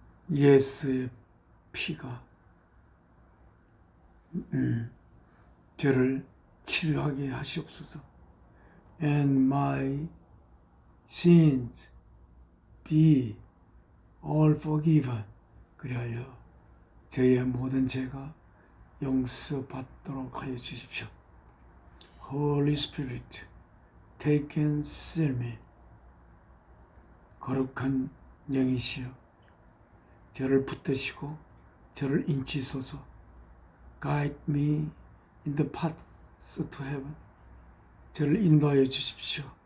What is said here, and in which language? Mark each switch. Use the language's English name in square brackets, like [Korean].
[Korean] 예수의 피가 죄를 치료하게 하시옵소서. [English] And my sins be all forgiven. [Korean] 그리하여 저의 모든 죄가 용서받도록 하여 주십시오. [English] Holy Spirit, take and seal me. [Korean] 거룩한 영이시여, 저를 붙드시고 저를 인치소서. [English] Guide me in the path to heaven. [Korean] 저를 인도하여 주십시오.